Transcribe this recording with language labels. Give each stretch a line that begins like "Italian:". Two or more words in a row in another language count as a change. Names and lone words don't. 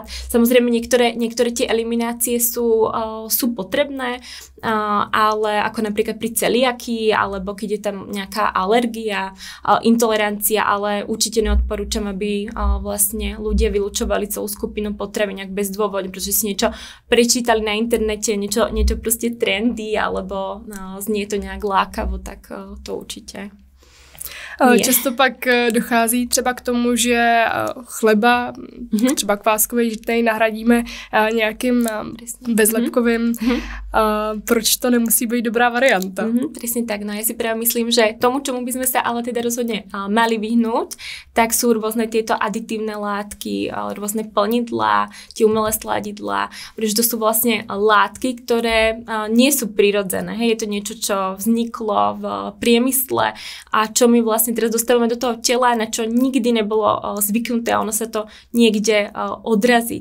Slovak: Samozrejme, niektoré tie eliminácie sú potrebné, ale ako napríklad pri celiakii, alebo keď je tam nejaká alergia, intolerancia, ale určite neodporúčam, aby vlastne ľudia vylúčovali celú skupinu potravín nejak bezdôvodne, pretože si niečo prečítali na internete, niečo proste trendy, alebo znie to nejak lákavo, tak to určite.
Czech: Často pak dochází třeba k tomu, že chleba, třeba kváskový žitnej, nahradíme nějakým bezlepkovým. Proč to nemusí být dobrá varianta?
Slovak: Presne tak. No ja si práve myslím, že tomu, čomu by sme sa ale teda rozhodne mali vyhnúť, tak sú rôzne tieto aditívne látky, rôzne plnidlá, tie umelé sladidlá, pretože to sú vlastne látky, ktoré nie sú prirodzené. Hej, je to niečo, čo vzniklo v priemysle a čo my vlastne teraz dostávame do toho tela, na čo nikdy nebolo zvyknuté a ono sa to niekde odrazí.